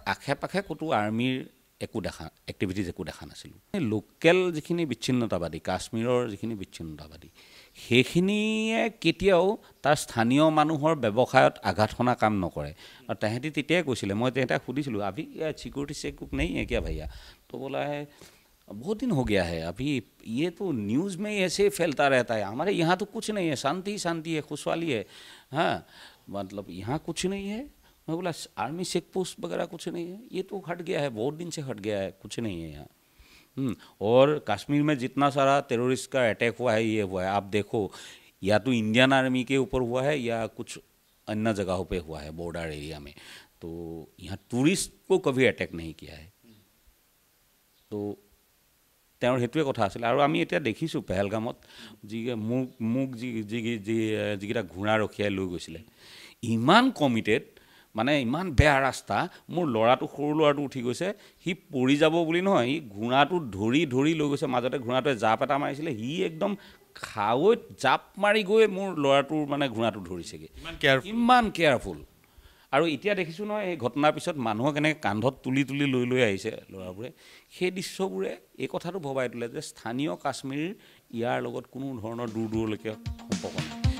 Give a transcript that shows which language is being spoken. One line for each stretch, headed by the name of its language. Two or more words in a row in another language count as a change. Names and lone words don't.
Assamese: আশে পাশে ক'তো আৰ্মিৰ এক্টিভিটিজ একো দেখা নাছিলোঁ লোকেল যিখিনি বিচ্ছিন্নতাবাদী কাশ্মীৰৰ যিখিনি বিচ্ছিন্নতাবাদী সেইখিনিয়ে কেতিয়াও তাৰ স্থানীয় মানুহৰ ব্যৱসায়ত আঘাত সনা কাম নকৰে আৰু তেহেঁতি তেতিয়াই কৈছিলে মই তেহেঁতক সুধিছিলোঁ अभी
English: security check
Hindi: नहीं है क्या भैया तो बोला है बहुत दिन हो गया है अभी ये तो न्यूज़ में ऐसे फैलता रहता है हमारे यहाँ तो कुछ नहीं है शांति शांति है खुशहाली है हाँ मतलब यहाँ कुछ नहीं है मैं बोला
English: army check post
Hindi: वगैरह कुछ नहीं है ये तो हट गया है बहुत दिन से हट गया है कुछ नहीं है यहाँ और कश्मीर में जितना सारा टेररिस्ट का अटैक हुआ है ये हुआ है आप देखो या तो
English: Indian army
Hindi: के ऊपर हुआ है या कुछ अन्य जगहों पे हुआ है
English: border area
Hindi: में तो यहाँ टूरिस्ट को कभी अटैक नहीं किया है
Assamese: तो তেওঁৰ হেতুৱে কথা আছিল আৰু আমি এতিয়া দেখিছোঁ পেহেলগামত যি মোক যিকেইটা ঘোঁৰা ৰখিয়াই লৈ গৈছিলে ইমান কমিটেড মানে ইমান বেয়া ৰাস্তা মোৰ ল'ৰাটো সৰু ল'ৰাটো উঠি গৈছে সি পৰি যাব বুলি নহয় সি ঘোঁৰাটো ধৰি লৈ গৈছে মাজতে ঘোঁৰাটোৱে জাপ এটা মাৰিছিলে সি একদম খাৱৈত জাপ মাৰি গৈ মোৰ ল'ৰাটোৰ মানে ঘোঁৰাটো ধৰিছেগৈ ইমান কেয়াৰফুল আৰু এতিয়া দেখিছোঁ নহয় এই ঘটনাৰ পিছত মানুহক এনেকৈ কান্ধত তুলি লৈ আহিছে ল'ৰাবোৰে সেই দৃশ্যবোৰে এই কথাটো ভবাই তোলে যে স্থানীয় কাশ্মীৰ ইয়াৰ লগত কোনো ধৰণৰ দূৰলৈকে সম্পৰ্ক নাই